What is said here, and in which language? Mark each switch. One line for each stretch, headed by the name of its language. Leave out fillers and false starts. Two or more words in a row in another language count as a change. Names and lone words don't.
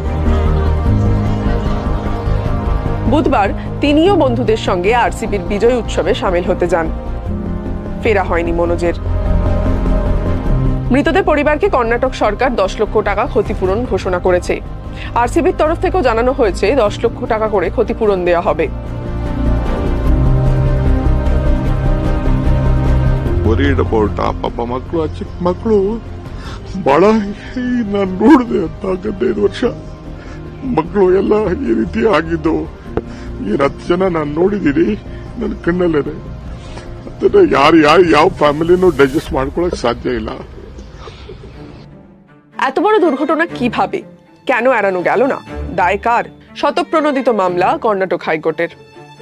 Bangla: বুধবার তিনিও বন্ধুদের সঙ্গে আরসিবির বিজয় উৎসবে সামিল হতে যান। ফেরা হয়নি মনোজের। মৃতদের পরিবারকে কর্ণাটক সরকার 10 লক্ষ টাকা ক্ষতিপূরণ ঘোষণা করেছে। আরসিবির তরফ থেকেও জানানো হয়েছে 10 লক্ষ টাকা করে ক্ষতিপূরণ দেওয়া হবে।
English: worried about
Kannada: ಪಾಪ ಮಕ್ಕಳು ಚಿಕ್ಕ ಮಕ್ಕಳು ಬಹಳ ನಾನು ನೋಡಿದೆ ಅಂತ 15 ವರ್ಷ ಮಕ್ಕಳು ಎಲ್ಲ ಈ ರೀತಿ ಆಗಿದ್ದು. ಈ 10 ಜನ ನಾನು ನೋಡಿದ್ದೀನಿ ನನ್ನ ಕಣ್ಣಲ್ಲೇ। ಅದನ್ನ ಯಾವ ಫ್ಯಾಮಿಲಿನೂ ಡೈಜೆಸ್ಟ್ ಮಾಡ್ಕೊಳಕ್ ಸಾಧ್ಯ ಇಲ್ಲ।
Bangla: এত বড় দুর্ঘটনা কিভাবে, কেন এড়ানো গেল না? দায় কার? শতপ্রণোদিত মামলা কর্ণাটক হাইকোর্টের।